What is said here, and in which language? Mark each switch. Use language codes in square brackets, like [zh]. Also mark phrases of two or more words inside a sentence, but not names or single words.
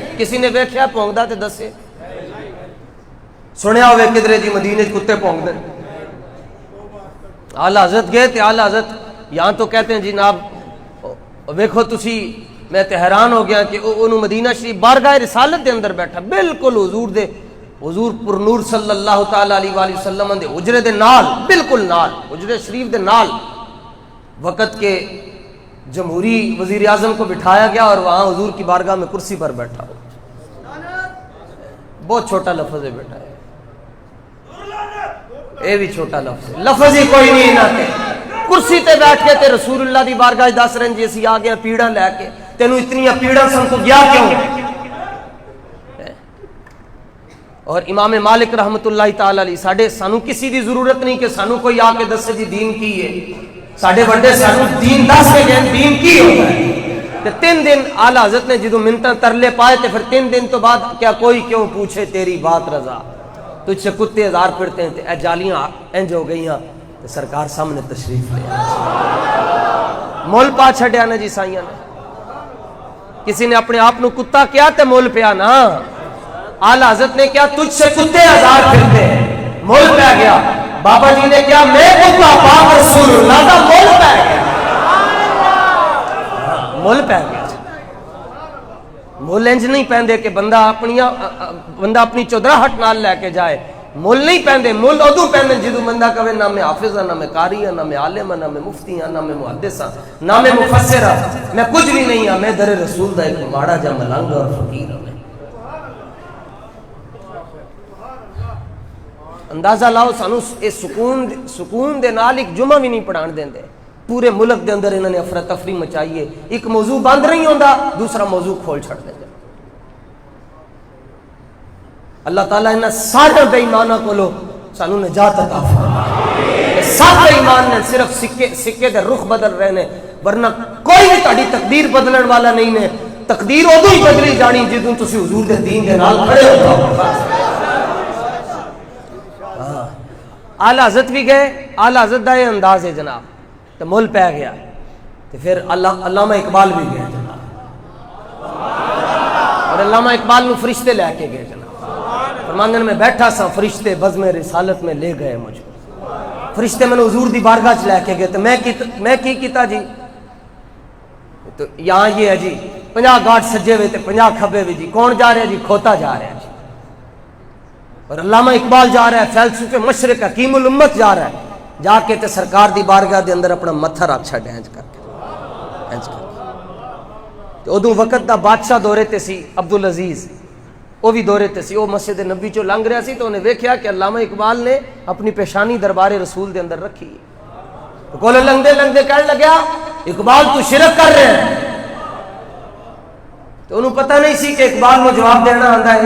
[pa] کسی نے ویکھیا پونکدا تے دسے, سنیا ہوئے کدھرے جی مدینے کتے پونک دے. اعلی حضرت گئے تے اعلی حضرت یہاں تو کہتے ہیں جناب ویکھو تسی میں تے حیران ہو گیا کہ انہوں مدینہ شریف بارگاہ رسالت دے اندر بیٹھا بالکل حضور پر نور صلی اللہ تعالی علیہ وآلہ وسلم دے حجرے دے نال، بالکل نال، حجرے شریف دے نال [ur] وقت کے جمہوری وزیر اعظم کو بٹھایا گیا اور وہاں حضور کی بارگاہ میں کرسی پر بیٹھا ہو. [pa] بہت چھوٹا لفظ ہے بیٹا، اے بھی چھوٹا لفظ ہے، لفظ ہی کوئی نہیں نہ کہ کرسی تے بیٹھ کے تے رسول اللہ دی بارگاہ دس رہے جی اسی آ گیا پیڑاں لے کے، تینوں اتنی پیڑاں سن تو گیا کیوں؟ اور امام مالک رحمت اللہ تعالی علیہ سانو کسی دی ضرورت نہیں کہ سانو کوئی آ کے دسے جی دین کی ہے، ساڈے بڑے سانو دین دس کے گئے دین کی ہوتا ہے. کہ 3 دن اعلیٰ حضرت نے جدو منتاں ترلے پائے تے پھر 3 دن تو بعد کیا کوئی کیوں پوچھے تیری بات رضا، [ur] تجھ سے کتے ہزار پھرتے ہیں، [pa] اے جالیاں انج ہو گئی ہیں تے سرکار سامنے تشریف لے مول پا چھڑیا نا جی سائیاں نے. کسی نے اپنے آپ نو کتا کیا تے مول پیا نا، اعلیٰ حضرت نے کیا [ur] تجھ سے کتے ہزار پھرتے ہیں [pa] مول پہ گیا. بابا جی نے کیا میں کتا پاک رسول اللہ دا مول پہ گیا، مول پہ گیا. مول انج نہیں پہندے کہ بندہ اپنی چودراہٹ نال لے کے جائے، مول نہیں پہندے. مول ادو پہندے جدو بندہ کہے نہ میں حافظ ہاں، نہ میں قاری ہاں، نہ میں عالم ہاں، نہ میں مفتی ہاں، نہ میں محدث ہاں، نہ میں مفسر ہاں، میں کچھ بھی نہیں ہاں، میں در رسول دا ایک ماڑا جا ملنگ اور فقیر ہوں. اندازہ لاؤ سانو اے سکون دے نال ایک جمعہ بھی نہیں پڑھان دیندے. پورے ملک دے اندر انہوں نے افراتفری مچائی ہے، ایک موضوع بند نہیں ہوندا دوسرا موضوع کھول چھڑ دے. اللہ تعالیٰ انہاں سارے بے ایماناں کولو سانو نجات عطا فرمائے. سب بے ایمان نے صرف سکے دے رخ بدل رہے نے، ورنہ کوئی بھی تہاڈی تقدیر بدلن والا نہیں نے. تقدیر ادو ہی بدلی جانی جدوں تسی حضور دے دین دے نال کھڑے ہو جاؤ. اعلیٰ حضرت بھی گئے، اعلیٰ حضرت دا یہ انداز ہے جناب، تو مل پہ گیا. تو پھر علامہ اقبال بھی گئے جناب، اور علامہ اقبال نو فرشتے لے کے گئے جناب. فرماندن میں بیٹھا سا، [ur] فرشتے بزم رسالت میں لے گئے مجھ کو. [pa] فرشتے میں نے حضور دی بارگاہ چ لے کے گئے. تو میں کی کیتا جی؟ تو یہاں یہ ہے جی 50 گاٹ سجے ہوئے تے 50 کھبے ہوئے. جی کون جا رہے جی؟ کھوتا جا رہا ہے جی. اور علامہ اقبال جا رہا ہے فیلسوف مشرق حکیم الامت جا رہا ہے، جا کے تے سرکار دی بارگاہ دے اندر اپنا متھا رکھ چھڈ انج کر کے. تے ادوں وقت دا بادشاہ دورے تے سی عبدالعزیز، وہ بھی دورے تے سی. وہ مسجد نبی چوں لنگ رہا سی تو انہیں ویکھیا کہ علامہ اقبال نے اپنی پیشانی دربار رسول دے اندر رکھی. تو کولے لنگدے لنگدے کہنے لگیا اقبال تو شرک کر رہے ہیں. تو انہوں پتہ نہیں سی کہ اقبال کو جواب دینا آندا ہے.